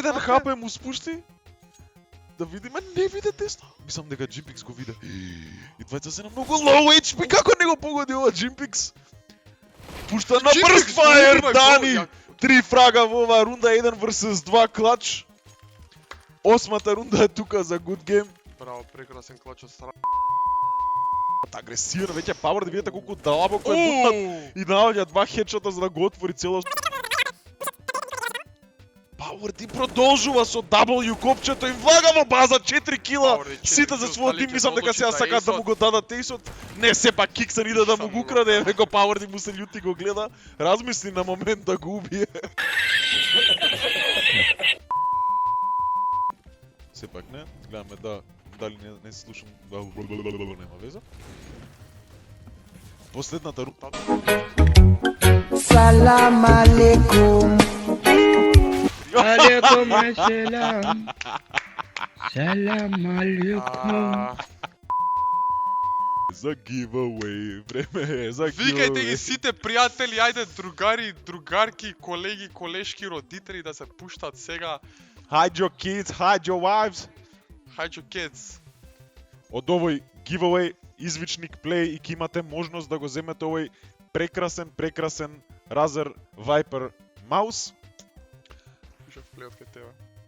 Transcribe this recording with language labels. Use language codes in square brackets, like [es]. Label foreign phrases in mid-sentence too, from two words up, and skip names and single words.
[mk] еден хапе му спушти. Да видиме, не виде тесно. Мислам дека Джимпикс го виде. И двајца се на многу [en] low HP, [mk] како не го погоди ова Джимпикс? Пушта на Джимпикс, [en] Burst Fire, [mk] го Дани! ја- 3 фрага во оваа рунда, 1 vs 2 клач. Осмата рунда е тука за [en] good game. [mk] Браво, прекрасен клач од страна. Агресивно, веќе Power да видите колку длабоко е бутнат и наоѓа два хедшота за да го отвори цело. Power продолжува со W копчето и влага во база 4 кила. Power, Сите за својот дали тим ќе мислам дека одлучи сега да сакаат да му го дадат ејсот. Не, сепак Киксен иде да му го украде, еве го Power му се љути го гледа. Размисли на момент да го убие. Сепак не, гледаме дали не слушам, нема веза. Последната рунда. [ar] سلام عليكم. عليكم السلام. سلام عليكم. [mk] За giveaway, време е за Викајте ги giveaway. сите пријатели, ајде другари, другарки, колеги, колешки, родители да се пуштат сега. [en] Hide your kids, hide your wives. Hide your kids. [mk] Од овој giveaway извичник плей и ќе имате можност да го земете овој прекрасен Razer Viper маус. Пише в плеот кај тебе.